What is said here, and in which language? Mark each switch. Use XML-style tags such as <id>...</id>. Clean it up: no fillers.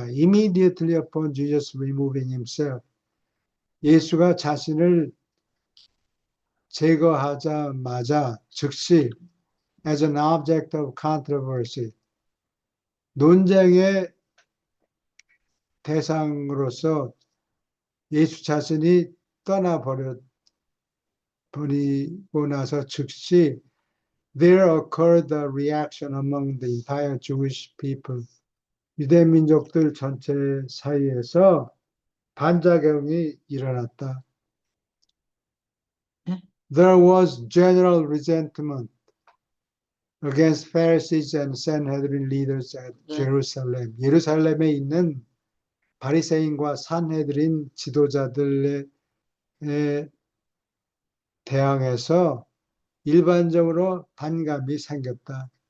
<en>Immediately upon Jesus removing himself</en> <ko>예수가 자신을 제거하자마자 즉시</ko> <en>as an object of controversy</en> <ko>논쟁의 대상으로서 예수 자신이 버리고 나서 즉시</ko> <en>there occurred a reaction among the entire Jewish people.</en> <ko>유대 민족들 전체 사이에서 반작용이 일어났다.</ko> <en>There was general resentment against Pharisees and Sanhedrin leaders at Jerusalem.</en> <ko>예루살렘에 있는 바리새인과 산헤드린 지도자들에 대항해서 일반적으로 반감이 생겼다.</ko>